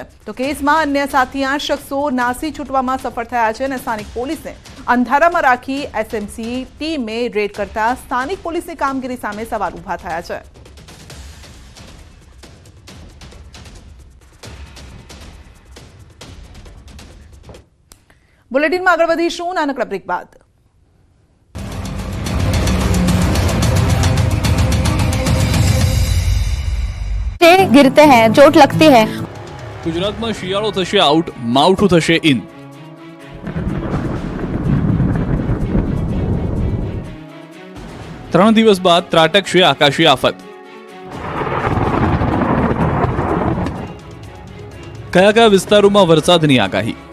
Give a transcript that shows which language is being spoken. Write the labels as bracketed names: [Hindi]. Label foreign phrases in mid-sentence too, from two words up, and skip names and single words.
[Gujarati] તો કેસમાં અન્ય 7 શખ્સો નાસી છૂટવામાં સફળ થયા છે અને સ્થાનિક પોલીસને અંધારામાં રાખી એસએમસી ટીમે રેડ કરતા સ્થાનિક પોલીસની કામગીરી સામે સવાલ ઉભા થયા છે. બુલેટિનમાં આગળ વધીશું નાનકડા બ્રેક બાદ. [Hindi] गिरते हैं, चोट लगती है. [Gujarati] ગુજરાતમાં શિયાળો થશે આઉટ, માવઠું થશે ઇન. ત્રણ દિવસ બાદ ત્રાટકશે આકાશી આફત. કયા કયા વિસ્તારોમાં વરસાદની આગાહી?